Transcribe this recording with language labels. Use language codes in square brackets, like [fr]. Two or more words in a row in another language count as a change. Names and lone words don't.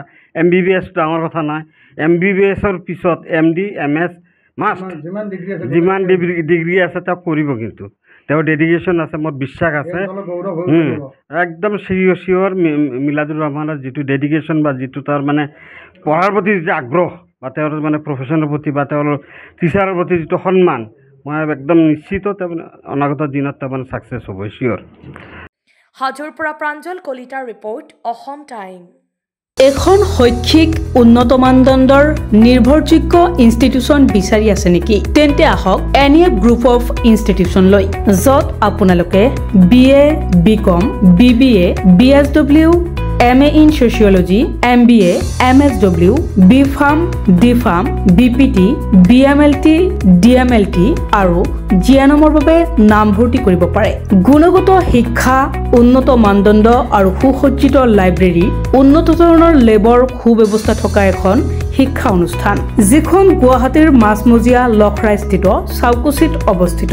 [as] MBBS ডাঙৰ কথা নাই, MBBSৰ পিছত MD MS মাষ্ট, যিমান ডিগ্ৰী আছে তেওঁ কৰিব, কিন্তু তেওঁৰ ডেডিকেশ্যন আছে, মোৰ বিশ্বাস আছে, একদম চিয়'ৰ মিলাদুৰ ৰহমানৰ যিটো ডেডিকেশ্যন বা যিটো তাৰ মানে পঢ়াৰ প্ৰতি যিটো আগ্ৰহ, বা তেওঁৰ মানে প্ৰফেশ্যনৰ প্ৰতি বা তেওঁৰ টিচাৰৰ প্ৰতি যিটো সন্মান, মই একদম নিশ্চিত তাৰমানে অনাগত দিনত তাৰমানে ছাকচেছ হ'ব, চিয়'ৰ। হাজোৰ পৰা প্ৰাঞ্জল কলিতাৰ ৰিপৰ্ট, অসম টাইম। এখন শৈক্ষিক উন্নত মানদণ্ডৰ নিৰ্ভৰযোগ্য ইনষ্টিটিউচন বিচাৰি আছে নেকি? তেন্তে আহক NEF গ্ৰুপ অফ ইনষ্টিটিউচনলৈ, য'ত আপোনালোকে BA, BCom, BBA, BSW, [en] MA in Sociology, [as] MBA, MSW, BPharm, DPharm, BPT, BMLT, DMLT আৰু GNMৰ বাবে নামভৰ্তি কৰিব পাৰে। গুণগত শিক্ষা, উন্নত মানদণ্ড আৰু সুসজ্জিত লাইব্ৰেৰী, উন্নত ধৰণৰ লেবৰ সুব্যৱস্থা থকা এখন শিক্ষা অনুষ্ঠান, যিখন গুৱাহাটীৰ মাজমজিয়া লখৰাস্থিত চাউকুচিত অৱস্থিত।